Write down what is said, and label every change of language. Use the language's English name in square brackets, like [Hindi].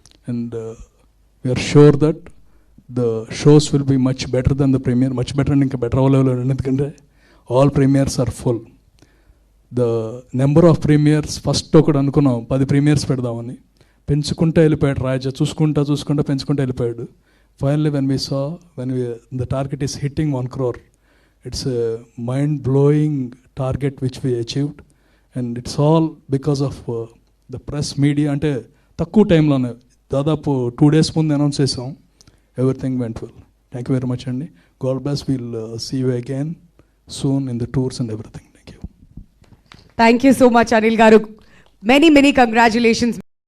[English] And we're sure that the shows will be much better than the premiere. Much better [Telugu] and ఇంకా better అవ్వలేవు, ఎందుకంటే [English] All premieres are full. The number of premieres [Telugu] first ఒకటి అనుకున్నాం 10 premieres పెడదామని, పెంచుకుంటూ వెళ్ళిపోయాడు రాజా. చూసుకుంటా పెంచుకుంటూ వెళ్ళిపోయాడు. [English] Finally, when we saw, the target is hitting 1 crore, it's a mind-blowing target which we achieved, and it's all because of the press media. [Telugu] అంటే తక్కువ టైంలోనే దాదాపు 2 days ముందు అనౌన్స్ చేసాం. [English] Everything went well. Thank you very much అండి. God bless. Will see you again soon in the tours and everything. Thank you. Thank you so much Anil garu. Many congratulations.